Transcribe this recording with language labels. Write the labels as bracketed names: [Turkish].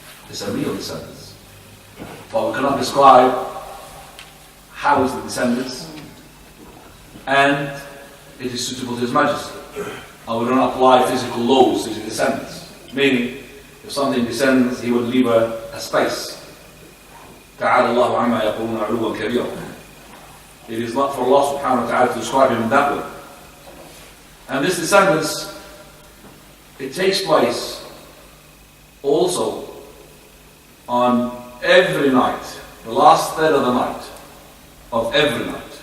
[English] It's a real descendants. But we cannot describe how is the descendants, and it is suitable to His Majesty. And we don't apply physical laws to His descendants. Meaning, if something descends, He would leave a space. [Arabic] تعالى الله عما يقولون علوا كبيرا. [English] It is not for Allah subhanahu wa ta'ala to describe him in that way. And this descendants, it takes place also on every night, the last third of the night, of every night.